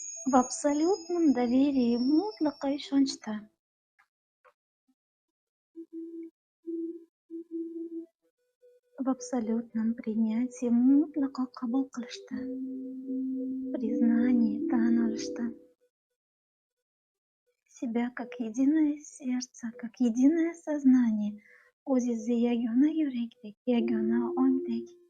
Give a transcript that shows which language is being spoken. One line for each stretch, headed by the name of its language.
Russian: В абсолютном доверии,
Uzbek: mutlaqo ishonchda.
Russian: В абсолютном принятии,
Uzbek: mutlaqo qabul qilishda. Признании, tan olishda.
Russian: Себя как единое сердце, как единое сознание,
Uzbek: o'zingizni yagona yurakdek, yagona ongdek.